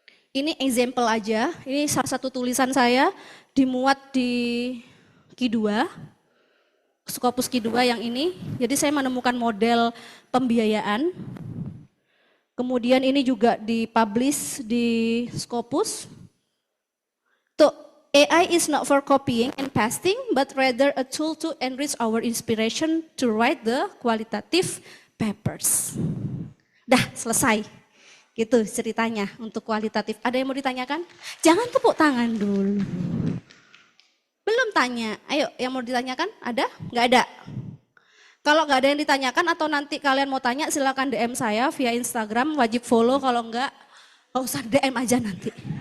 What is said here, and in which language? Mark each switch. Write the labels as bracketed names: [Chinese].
[Indonesian] Ini example aja, ini salah satu tulisan saya dimuat di Q2, Scopus Q2 yang ini. Jadi saya menemukan model pembiayaan. Kemudian ini juga dipublish di Scopus. [English] So, AI is not for copying and pasting, but rather a tool to enrich our inspiration to write the qualitative papers. [Indonesian] Dah, selesai. Gitu ceritanya untuk kualitatif. Ada yang mau ditanyakan? Jangan tepuk tangan dulu. Belum tanya. Ayo, yang mau ditanyakan? Ada? Nggak ada? Kalau nggak ada yang ditanyakan atau nanti kalian mau tanya, silakan DM saya via Instagram, wajib follow. Kalau nggak usah DM aja nanti.